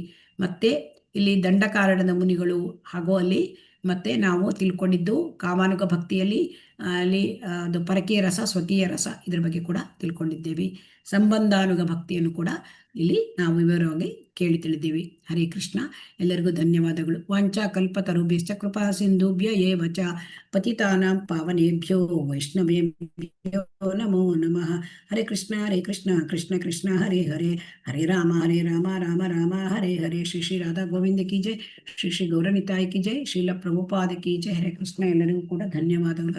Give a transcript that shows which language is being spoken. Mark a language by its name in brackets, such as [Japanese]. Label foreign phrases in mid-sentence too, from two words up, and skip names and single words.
[Kannada] ಮತ್ತೆ ಇಲ್ಲಿ ದಂಡಕಾರಣದ ಮುನಿಗಳು ಹಾಗೂ ಅಲ್ಲಿ ಮತ್ತೆ ನಾವು ತಿಳ್ಕೊಂಡಿದ್ದು ಕಾಮಾನುಗ ಭಕ್ತಿಯಲ್ಲಿ ಅಲ್ಲಿ ಅದು ಪರಕೀಯ ರಸ, ಸ್ವಕೀಯ ರಸ, ಇದ್ರ ಬಗ್ಗೆ ಕೂಡ ತಿಳ್ಕೊಂಡಿದ್ದೇವೆ. ಸಂಬಂಧಾನುಗ ಭಕ್ತಿಯನ್ನು ಕೂಡ ಇಲ್ಲಿ ನಾವು ವಿವರವಾಗಿ ಕೇಳಿ ತಿಳಿದ್ದೀವಿ. [Sanskrit] ಹರೇ ಕೃಷ್ಣ. [Kannada] ಎಲ್ಲರಿಗೂ ಧನ್ಯವಾದಗಳು. [Sanskrit] ವಾಂಚಾ ಕಲ್ಪತರುಭ್ಯಶ್ಚ ಕೃಪಾ ಸಿಂಧುಭ್ಯ ಏವ ಚ ಪತಿತಾನಾಂ ಪಾವನೇಭ್ಯೋ ವೈಷ್ಣವೇಭ್ಯೋ ನಮೋ ನಮಃ. ಹರೇ ಕೃಷ್ಣ ಕೃಷ್ಣ ಕೃಷ್ಣ ಹರೇ ಹರೇ, ಹರೇ ರಾಮ ರಾಮ ರಾಮ ಹರೇ ಹರೇ. [Kannada] ಶ್ರೀ ಶ್ರೀ ರಾಧಾ ಗೋವಿಂದ [Hindi] की जय, [Kannada] ಶ್ರೀ ಶ್ರೀ ಗೌರನಿತಾಯಿ [Hindi] की जय, [Kannada] ಶ್ರೀಲ ಪ್ರಭುಪಾದ [Hindi] की जय. [Sanskrit] ಹರೇ ಕೃಷ್ಣ. [Kannada] ಎಲ್ಲರಿಗೂ ಕೂಡ ಧನ್ಯವಾದಗಳು.